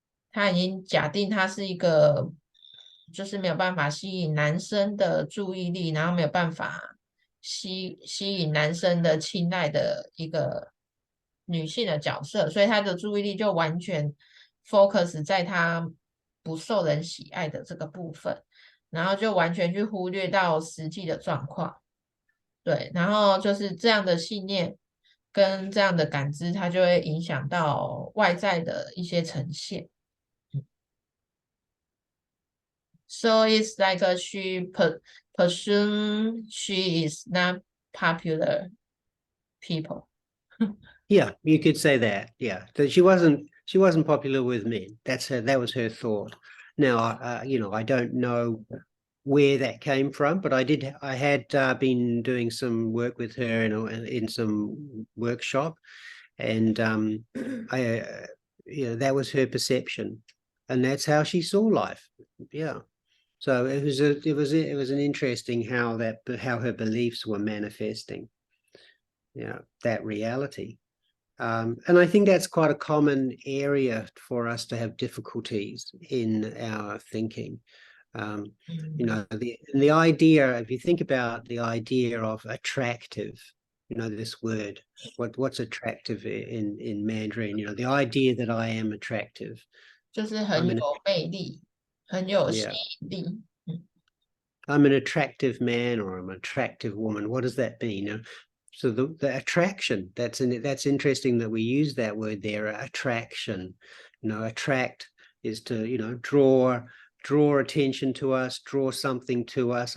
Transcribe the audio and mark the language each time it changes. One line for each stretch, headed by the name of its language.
Chinese: 他已经假定他是一个，就是没有办法吸引男生的注意力，然后没有办法吸引男生的青睐的一个女性的角色，所以他的注意力就完全 focus 在他不受人喜爱的这个部分，然后就完全去忽略到实际的状况。对，然后就是这样的信念跟这样的感知，它就会影响到外在的一些呈现。
English: So it's like she presume she is not popular people. Yeah, you could say that. Yeah, that she wasn't popular with men. That was her thought. Now, I don't know where that came from, but I had been doing some work with her in some workshop, and that was her perception, and that's how she saw life. Yeah. So it was an interesting how her beliefs were manifesting, that reality. And I think that's quite a common area for us to have difficulties in our thinking. The idea, if you think about the idea of attractive, this word, what's attractive in Mandarin, the idea that I am attractive.
Chinese: 就是很有魅力，很有吸引力。
English: I'm an attractive man or I'm an attractive woman. What does that mean? So the attraction, that's interesting that we use that word there, attraction. Attract is to, draw attention to us, draw something to us.